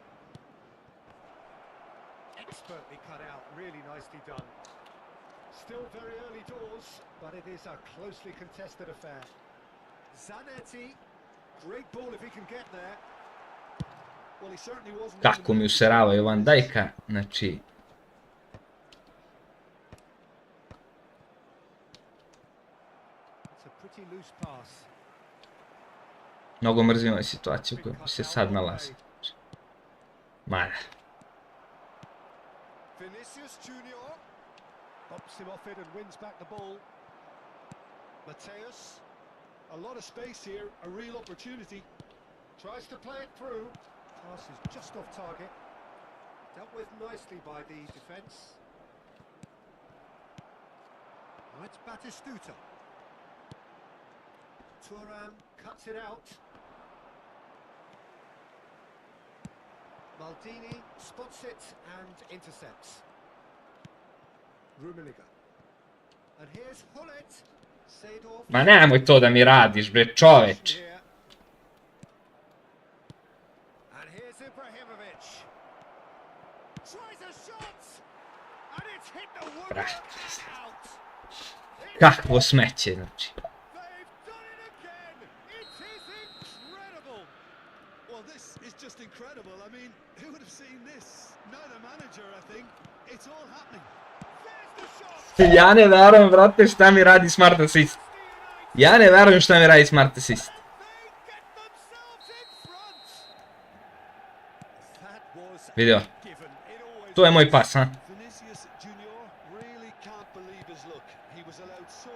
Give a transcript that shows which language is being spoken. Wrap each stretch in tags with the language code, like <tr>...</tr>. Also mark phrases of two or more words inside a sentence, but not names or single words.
<en>Expertly cut out, really nicely done. Still very early doors, but it is a closely contested affair. Zanetti, great ball if he can get there. Well, he certainly wasn't...</en> <sr>Kako mi useravaju Van Dijka, znači...</sr> <en>It's a pretty loose pass.</en> <sr>Mnogo mrzim ovu situaciju u kojoj se sad nalazi. Mada.</sr> <en>Vinicius Junior bops him off it and wins back the ball. Mateus, a lot of space here, a real opportunity. Tries to play it through. Pass is just off target. Dealt with nicely by the defence. Now it's Batistuta. Thuram cuts it out. Maldini spots it and intercepts. Rummenigge. And here's Hullet. Seedorf.</en> <sr>Ma nemoj to da mi radiš, bre, čoveč.</sr> <en>And here's Ibrahimovic. Tries a shot. And it's hit the woodwork out.</en> <sr>Kakvo smeće, znači.</sr> <en>They've done it again. It is incredible. Well, this is just incredible. I mean, who would have seen this? Not a manager, I think. It's all happening.</en> <sr>Ja ne verujem, brate, šta mi radi Smart Assist. Ja ne verujem šta mi radi Smart Assist. Vidio. To je moj pas, ha?</sr> <en>Vinicius Junior really can't believe his luck. He was allowed</en>